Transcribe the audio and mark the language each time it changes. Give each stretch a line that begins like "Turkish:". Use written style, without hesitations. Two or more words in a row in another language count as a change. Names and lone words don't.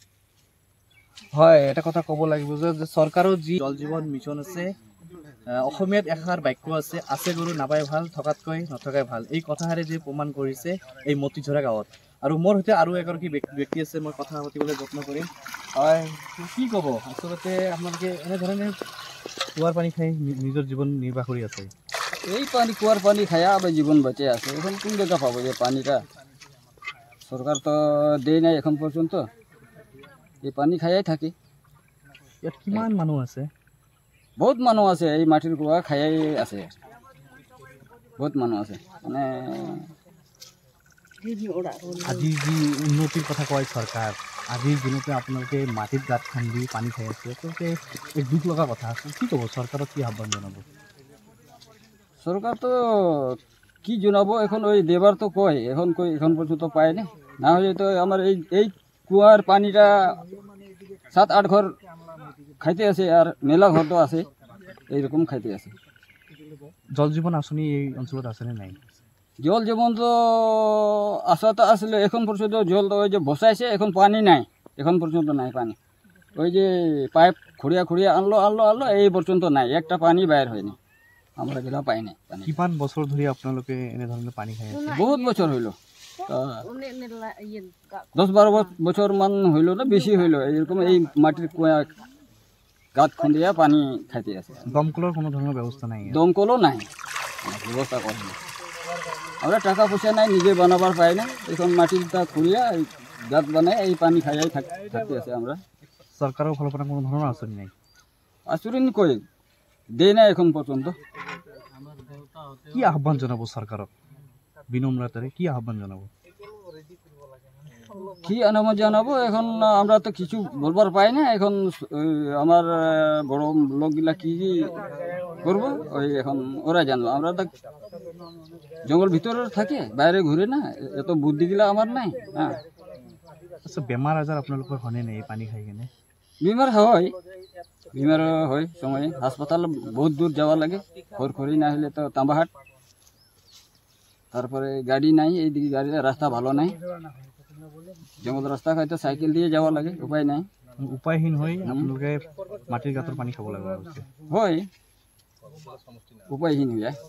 Assamese: হয়, এটা কথা ক'ব লাগিব যে চৰকাৰৰ যি জল জীৱন মিছন আছে, অসমীয়াত এষাৰ বাক্য আছে গৰু নাপাই ভাল, থকাতকৈ নথকাই ভাল। এই কথাষাৰে যি প্ৰমাণ কৰিছে এই মতিঝৰা গাঁৱত। আৰু মোৰ সৈতে আৰু এগৰাকী ব্যক্তি আছে, মই কথা পাতিবলৈ যত্ন কৰিম। হয়, কি ক'ব, আচলতে আপোনালোকে এনেধৰণে কুঁৱাৰ পানী খাই নিজৰ জীৱন নিৰ্বাহ কৰি আছে?
Bangla: এই পানি কুঁৱাৰ পানি খায়া अब জীবন বেঁচে আছে। এখন কোন জায়গা পাবো যে পানিটা? সরকার তো দেয় নাই এখন পর্যন্ত, এই পানি খায়াই থাকি।
Assamese: ইয়াত কিমান মানুহ আছে? বহুত মানুহ আছে, এই মাটিৰ কুঁৱা খায়াই আছে, বহুত মানুহ আছে। মানে আজি যি উন্নতিৰ কথা কয় চৰকাৰ, আজিৰ দিনতে আপোনালোকে মাটিত গাঁত খান্দি পানী খাই আছে, আচলতে এক দুখ লগা কথা। কি ক'ব, চৰকাৰক কি আহ্বান জনাব?
Bangla: সরকার তো কি জানাবো, এখন ওই দেবার তো কয়, এখন পর্যন্ত পায়নি। না হলে তো আমার এই কুয়ার পানিটা 7-8 ঘর খাইতে আছে, আর মেলা ঘর তো আছে এইরকম খাইতে আছে।
Assamese: জল জীবন আঁচনি এই অঞ্চলত আছেনে নাই?
Bangla: জল জীবন তো আশাটা আসলে এখন পর্যন্ত জল তো ওই যে বসাইছে, এখন পানি নাই, এখন পর্যন্ত নাই পানি। ওই যে পাইপ খুঁড়িয়া আনলো এই পর্যন্ত নাই, একটা পানি বাইর হয়নি, আমরা গেলা পাই নাই পানি।
Assamese: কিমান বছৰ ধৰি আপোনালোকে এনেধৰণে পানী খাই আছে?
Bangla: বহুত বছর হইল, 10-12 বছর মান হইল না, বেশি হইল। এরকম এই মাটির কুয়া গাঁত খুঁড়িয়া পানি খাইতে আছে।
Assamese: দমকলৰ কোনো ধৰণৰ ব্যৱস্থা নাই?
Bangla: দমকলও নাই, ব্যবস্থা করেন। আমরা টাকা পয়সা নাই, নিজে বানাবার পাই না, এখন মাটিটা খুঁড়িয়া এই গাঁত বানাই এই পানি খাইয়াই থাকতে আছে আমরা।
Assamese: চৰকাৰৰ ফালৰ পৰা কোনো ধৰণৰ আঁচনি নাই?
Bangla: আচরণ কই দেয় না এখন পর্যন্ত।
Assamese: কি আহ্বান জনাব চৰকাৰক বিনম্ৰতাৰে, কি আহ্বান জনাব?
Bangla: কি আহ্বান জানাবো, এখন আমরা তো কিছু বলবার পাই না। এখন আমার বড় লোকগুলা কি করবো, ওই এখন ওরা জানবো। আমরা তো জঙ্গল ভিতরে থাকি, বাইরে ঘুরে না, এত বুদ্ধিগুলা আমার নাই। হ্যাঁ, আচ্ছা,
Assamese: বেমাৰ আজাৰ আপোনালোকৰ হয়নে নাই এই পানী খাই কেনে?
Bangla: বেমার হয় সময়, হাসপাতাল বহুত দূর যাওয়া লাগে, খড়খড়ি না হলে তো তাম্বাহাট, তারপরে গাড়ি নাই, এইদিকে গাড়ির রাস্তা ভালো নাই, জঙ্গল রাস্তা হয়তো সাইকেল দিয়ে যাওয়া লাগে, উপায় নাই।
Assamese: উপায়হীন হৈ আপোনালোকে মাটিৰ গাঁতৰ পানী খাব লগা হৈছে?
Bangla: হয়, উপায়হীন হয়ে যায়।